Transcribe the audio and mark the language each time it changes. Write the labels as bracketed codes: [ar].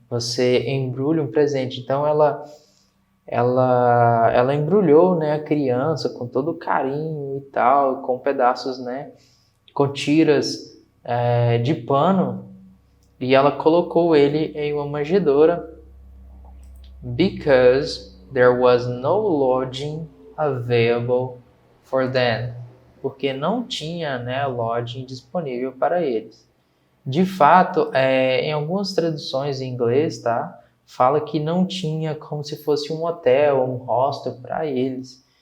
[pt] Você embrulha um presente. Então ela embrulhou, né, a criança com todo carinho e tal, com pedaços, né, com tiras de pano, e ela colocou ele em uma manjedoura [en] because there was no lodging available for them. [pt] Porque não tinha, né, lodging disponível para eles. De fato, em algumas traduções em inglês, tá, fala que não tinha como se fosse um hotel, um hostel para eles.